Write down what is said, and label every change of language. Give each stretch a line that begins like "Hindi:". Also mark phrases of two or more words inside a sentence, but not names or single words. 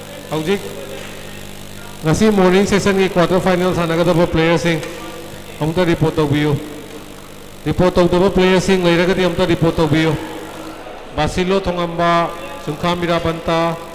Manipuri: Howjik ngasi
English: morning session
Manipuri: ki
English: quarter final
Manipuri: sanagadaba players sing amta report tawbiyo report tawdaba players sing leiragadi amta report tawbiyo Basilo Thongamba Sungkham Mirabanta